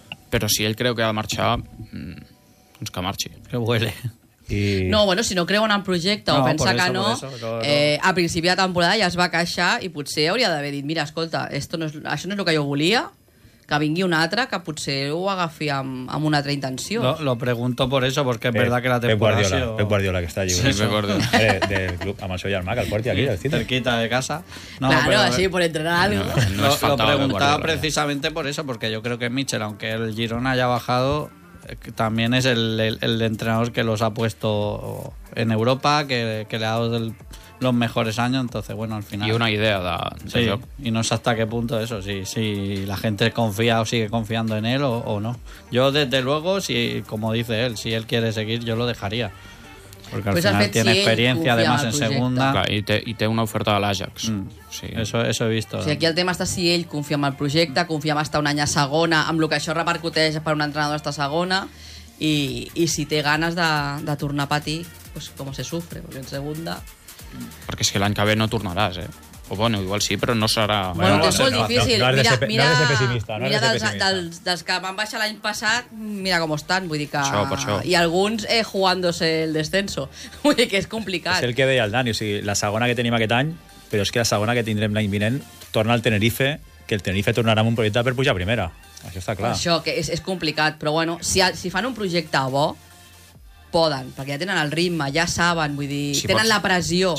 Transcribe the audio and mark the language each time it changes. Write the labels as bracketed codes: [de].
[ca] Però si ell creu que ha de marxar, doncs que marxi. [es] Que huele. [ca] I... No, bueno, si no creuen en projecte no, o pensa que no, a principi de temporada ja es va queixar i potser hauria d'haver dit, mira, escolta, [es] esto no es, [ca] això no és el que jo volia, que vingui un altre que potser ho agafi amb una altra intenció. [es] No, lo pregunto por eso, porque es verdad que la temporada... [ca] Pep Guardiola, que està allí. Sí, Pep Guardiola. Del club, amb el seu germà, que el porti aquí. [es] Cerquita de casa. No, claro, però, así, por entrenar algo. No, lo preguntaba precisamente por eso, porque yo creo que Michel, aunque el Girona haya bajado... también es el entrenador que los ha puesto en Europa, que le ha dado los mejores años, entonces bueno, al final... Y una idea de sí, yo. Y no sé hasta qué punto eso, si la gente confía o sigue confiando en él o no. Yo desde luego, si, como dice él, si él quiere seguir, yo lo dejaría. Porque pues al final tiene experiencia, además, en segunda. [ca] Claro, y te una oferta de l'Ajax. Sí. [es] Eso he visto. [ca] O sigui, aquí el tema està si ell confia en el projecte, confia en estar un any a segona, amb el que això repercuteix per un entrenador estar a segona, i si té ganes de tornar a patir, pues, com [es] se sufre, [ca] perquè [es] en segunda... [ca] Perquè és que l'any que ve no tornaràs, eh? O bueno, igual sí, però no serà... Bueno, és molt difícil. Mira dels que van baixar l'any passat, mira com estan, vull dir que... Això. I alguns [es] jugándose el descenso. [ca] Vull dir que és complicat. És el que deia el Dani, o sigui, la segona que tenim aquest any... Però és que la segona que tindrem l'any vinent torna al Tenerife, que el Tenerife tornarà amb un projecte per pujar a primera. Això està clar. Això, que és complicat, però bueno, si fan un projecte bo, poden, perquè ja tenen el ritme, ja saben, vull dir, si tenen pots, la pressió.